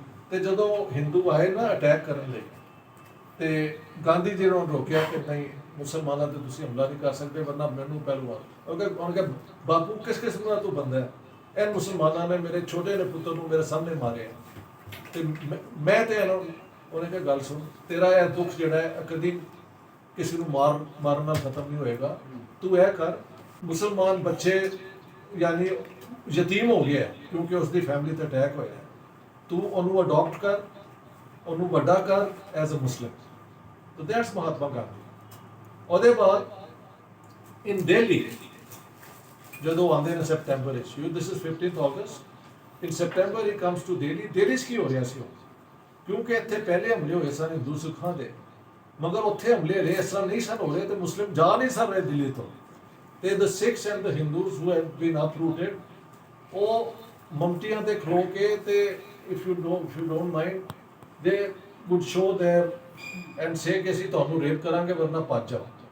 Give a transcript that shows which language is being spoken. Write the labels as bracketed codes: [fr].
[pa] ਤੇ ਜਦੋਂ ਹਿੰਦੂ ਆਏ ਨਾ ਅਟੈਕ ਕਰਨ ਲਈ ਤੇ ਗਾਂਧੀ ਜੀ ਨੂੰ ਰੋਕਿਆ ਕਿ ਨਹੀਂ ਮੁਸਲਮਾਨਾਂ ਤੇ ਤੁਸੀਂ ਹਮਲਾ ਨਹੀਂ ਕਰ ਸਕਦੇ ਵਰਨਾ ਮੈਨੂੰ ਪਹਿਲਵਾਨ ਉਹਨੇ ਕਿਹਾ ਬਾਪੂ ਕਿਸ ਕਿਸਮ ਦਾ ਤੂੰ ਬੰਦਾ ਹੈ, ਇਹ ਮੁਸਲਮਾਨਾਂ ਨੇ ਮੇਰੇ ਛੋਟੇ ਨੇ ਪੁੱਤਰ ਨੂੰ ਮੇਰੇ ਸਾਹਮਣੇ ਮਾਰਿਆ ਤੇ ਮੈਂ ਤੇ ਉਹਨੇ ਕਿਹਾ ਗੱਲ ਸੁਣ ਤੇਰਾ ਇਹ ਦੁੱਖ ਜਿਹੜਾ ਹੈ ਕਦੀ ਕਿਸੇ ਨੂੰ ਮਾਰਨ ਨਾਲ ਖਤਮ ਨਹੀਂ ਹੋਏਗਾ, ਤੂੰ ਇਹ ਕਰ ਮੁਸਲਮਾਨ ਬੱਚੇ ਯਾਨੀ ਯਤੀਮ ਹੋ ਗਿਆ ਕਿਉਂਕਿ ਉਸਦੀ ਫੈਮਿਲੀ ਤੇ ਅਟੈਕ ਹੋਇਆ, ਤੂੰ ਉਹਨੂੰ ਅਡਾਪਟ ਕਰ ਉਹਨੂੰ ਵੱਡਾ ਕਰ [en] As a Muslim. So that's Mahatma Gandhi. [pa] ਉਹਦੇ ਬਾਅਦ [en] in Delhi [pa] ਜਦੋਂ ਆਉਂਦੇ ਨੇ ਸੈਪਟੈਂਬਰ ਵਿੱਚ [en] this is 15th August in September he comes to Delhi. [pa] Delhi 'ਚ ਕੀ ਹੋ ਰਿਹਾ ਸੀ ਕਿਉਂਕਿ ਇੱਥੇ ਪਹਿਲੇ ਹਮਲੇ ਹੋਏ ਸਨ ਹਿੰਦੂ ਸਿੱਖਾਂ ਦੇ ਮਗਰ ਉੱਥੇ ਹਮਲੇ ਹੋਏ ਇਸ ਤਰ੍ਹਾਂ ਨਹੀਂ ਸਨ ਹੋ ਰਹੇ ਤੇ ਮੁਸਲਿਮ ਜਾ ਨਹੀਂ ਸਨ ਰਹੇ ਦਿੱਲੀ ਤੋਂ ਤੇ [en] the Sikhs and the Hindus who have been uprooted [pa] ਉਹ ਮਮਟੀਆਂ ਤੇ ਖਲੋ ਕੇ ਤੇ [en] if you don't mind they would show their and say [pa] ਕਿ ਅਸੀਂ ਤੁਹਾਨੂੰ ਰੇਪ ਕਰਾਂਗੇ ਵਰਨਾ ਭੱਜ ਜਾਓ।